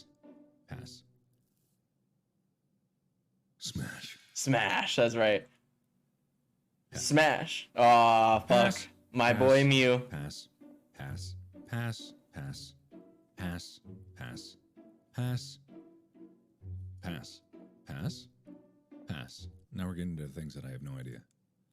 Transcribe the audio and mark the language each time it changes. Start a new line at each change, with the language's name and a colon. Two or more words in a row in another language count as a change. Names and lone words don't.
English: Pass. Smash. Smash. That's right. Pass. Smash. Oh, fuck. Pass. My Pass. boy Mew. Pass. Pass. Pass. Pass. Pass. Pass. Pass. Pass. Pass. Pass. Now we're getting into things that I have no idea.